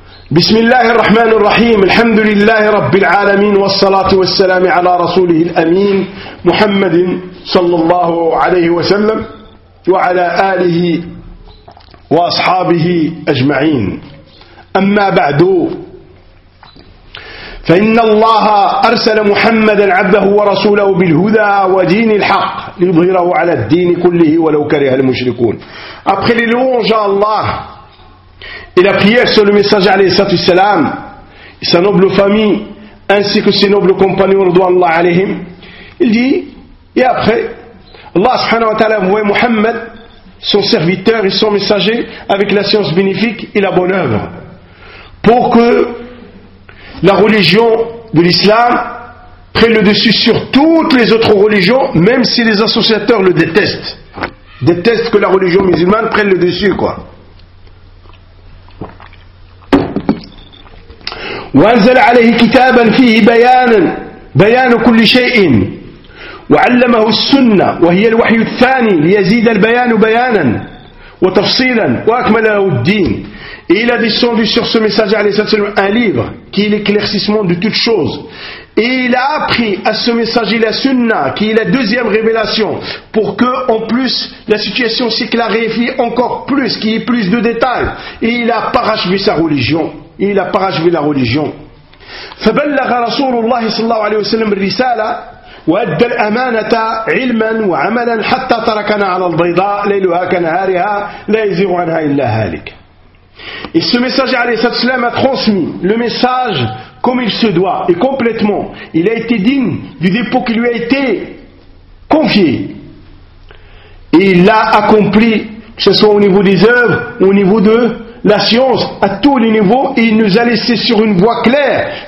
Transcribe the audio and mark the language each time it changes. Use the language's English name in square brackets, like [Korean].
[Arabic] بسم الله الرحمن الرحيم الحمد لله رب العالمين والصلاة والسلام على رسوله الأمين محمد صلى الله عليه وسلم وعلى آله وأصحابه أجمعين أما بعد فإن الله أرسل محمدا عبده ورسوله بالهدى ودين الحق ليظهره على الدين كله ولو كره المشركون أبخل لون جاء الله. [French] Et la prière sur le messager alayhi salatu salam, et sa noble famille, ainsi que ses nobles compagnons, radouallahu alayhim, il dit, et après, Allah subhanahu wa ta'ala envoie Muhammad, son serviteur et son messager, avec la science bénéfique et la bonne œuvre, pour que la religion de l'islam prenne le dessus sur toutes les autres religions, même si les associateurs le détestent. Détestent que la religion musulmane prenne le dessus, quoi. [Arabic] وأنزل عليه كتابا فيه بيان كل شيء وعلمه السنة وهي الوحي الثاني ليزيد البيان بيانا وتفصيلا وأكمله الدين. [French] Et il a descendu sur ce message [Arabic] عليه الصلاة والسلام [French] un livre qui est l'éclaircissement de toutes choses Et il a appris à ce messager la sunna, qui est la deuxième révélation, pour que, en plus, la situation s'éclarifie encore plus, qu'il y ait plus de détails. Et il a parachevé sa religion. Il a parachevé la religion. [Arabic] فبلغ رسول الله صلى الله عليه وسلم الرسالة وأدى الأمانة علما وعملا حتى تركنا على البيضاء ليلها كنهارها لا يزيغ عنها إلا هالك. [French] Et ce message [Arabic] عليه الصلاة والسلام [French] a transmis le message comme il se doit et complètement. Il a été digne du dépôt qui lui a été confié. Et il l'a accompli, que ce soit au niveau des œuvres ou au niveau de la science, à tous les niveaux, et il nous a laissé sur une voie claire.